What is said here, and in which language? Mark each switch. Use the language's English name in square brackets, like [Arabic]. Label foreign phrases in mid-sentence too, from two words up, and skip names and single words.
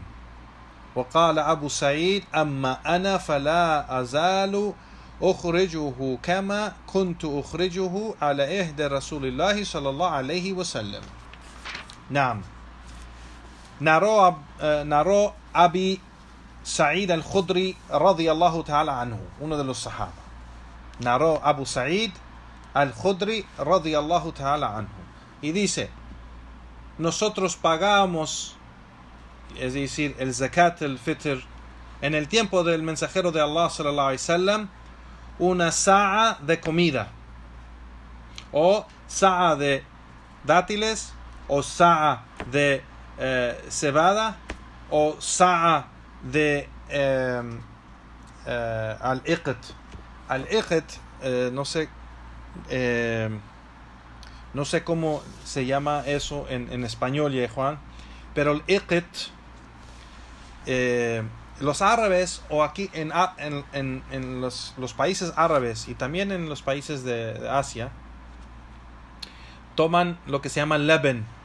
[Arabic] وقال أبو سعيد أما أنا فلا أزال أخرجه كما كنت أخرجه على عهد رسول الله صلى الله عليه وسلم. نعم. narró Abi Sa'id al-Khudri رضي الله تعالى عنه, [Spanish] uno de los sahaba. [Arabic] Narró Abu Sa'id al-Khudri رضي الله تعالى عنه, [Spanish] y dice, nosotros pagamos, es decir, el [Arabic] زكاة الفطر [Spanish] en el tiempo del mensajero de Allah [Arabic] صلى الله عليه وسلم, [Spanish] una sa'a de comida, o sa'a de dátiles, o sa'a de cebada, o sa'a de al-iqt. Al-iqt, no sé cómo se llama eso en español, ya Juan, pero el iqt, los árabes, o aquí en los países árabes y también en los países de Asia, toman lo que se llama leben.